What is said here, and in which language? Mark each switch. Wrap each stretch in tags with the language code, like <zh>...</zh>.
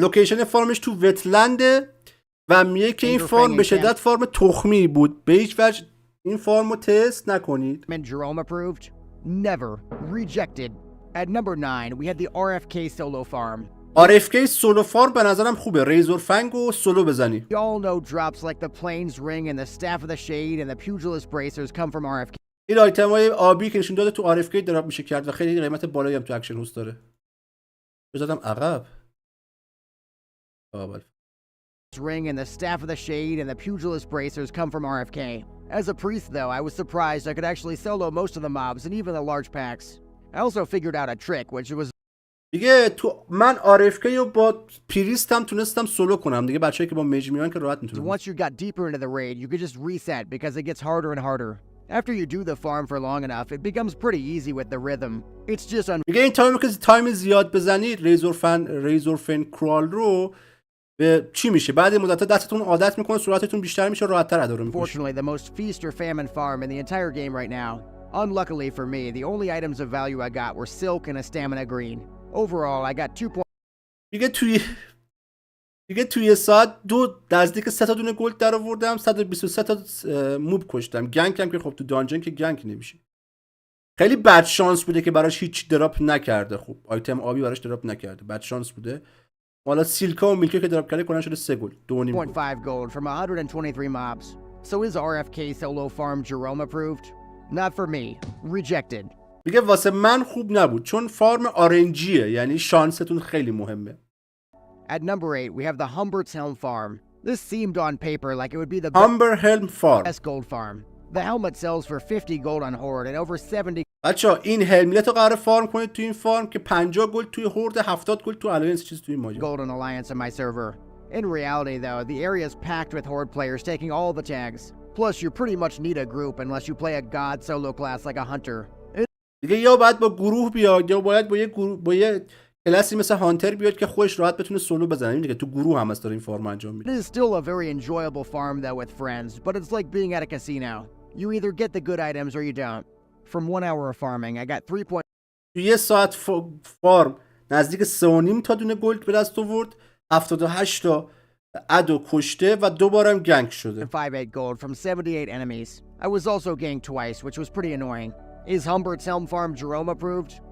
<fa>لوکیشن فارمش تو وتلنده و میگه که این فارم به شدت فارم تخمی بود. به هیچ وجه این فارم رو تست نکنید.</fa> <en>Jerome approved? Never. Rejected. At number 9, we had the RFK solo farm.</en> <fa>RFK سولو فارم به نظرم خوبه. ریزور فنگ و سولو بزنی.</fa> <en>You all know drops like the Plains Ring and the Staff of the Shade and the Pugilist Bracers come from RFK.</en> <fa>این آیتم های آبی که نشون داده تو RFK دراپ میشه کرد و خیلی قیمت بالایی هم تو اکشن هوست داره. بزدم عقب.</fa> <en>Ring and the Staff of the Shade and the Pugilist Bracers come from RFK. As a priest, though, I was surprised I could actually solo most of the mobs and even the large packs. I also figured out a trick, which was</en> <fa>دیگه تو من RFK رو با پریستم تونستم سولو کنم. دیگه بچه‌ای که با میج میان که راحت میتونن.</fa> <en>once you got deeper into the raid, you could just reset because it gets harder and harder. After you do the farm for long enough, it becomes pretty easy with the rhythm. It's just</en> <fa>دیگه این تایمی که تایم زیاد بزنید ریزور فن کرال رو به چی میشه؟ بعد مدت دستتون عادت میکنه، سرعتتون بیشتر میشه، راحت‌تر ادا رو میکنه.</fa> <en>Fortunately, the most feast or famine farm in the entire game right now. Unluckily for me, the only items of value I got were silk and a stamina green. Overall, I got 2.</en> <fa>دیگه توی ساعت نزدیک 3 تا دونه گلد در آوردم، 123 تا موب کشتم. گنگ هم که خب تو دانجن که گنگ نمیشه. خیلی بد شانس بوده که براش هیچ دراپ نکرده. خب آیتم آبی براش دراپ نکرده. بد شانس بوده. حالا سیلکا و میلکا که دراپ کرده کنن شده 3 گل.</fa> <en>2.5 gold from 123 mobs. So is RFK solo farm Jerome approved? Not for me. Rejected.</en> <fa>میگه واسه من خوب نبود چون فارم آرنجیه، یعنی شانستون خیلی مهمه.</fa> <en>At number 8, we have the Humbert's Helm farm. This seemed on paper like it would be the Humber farm. best gold farm. The helmet sells for 50 gold on Horde and over 70.</en> <fa>بچا این هلمت رو قرار فارم کنید تو این فارم که 50 گلد توی هورد، 70 گلد تو الاینس، چیز توی ماجرا.</fa> <en>Gold on Alliance on my server. In reality, though, the area is packed with Horde players taking all the tags. Plus, you pretty much need a group unless you play a god solo class like a hunter.</en> <fa>دیگه یا باید با گروه بیاد یا باید با یه کلاسی مثل هانتر بیاد که خودش راحت بتونه سولو بزنه. دیگه تو گروه هم هست داره این فارم انجام میده.</fa> <en>It is still a very enjoyable farm though with friends, but it's like being at a casino. You either get the good items or you don't. From 1 hour of farming, I got 3.</en> <fa>تو یه ساعت فارم نزدیک 3.5 تا دونه گلد به دست آورد، 78 تا ادو کشته و دوبارم گنگ شده.</fa> <en>5-8 gold from 78 enemies. I was also ganked twice, which was pretty annoying. Is Humbert's Helm Farm Jerome approved?</en>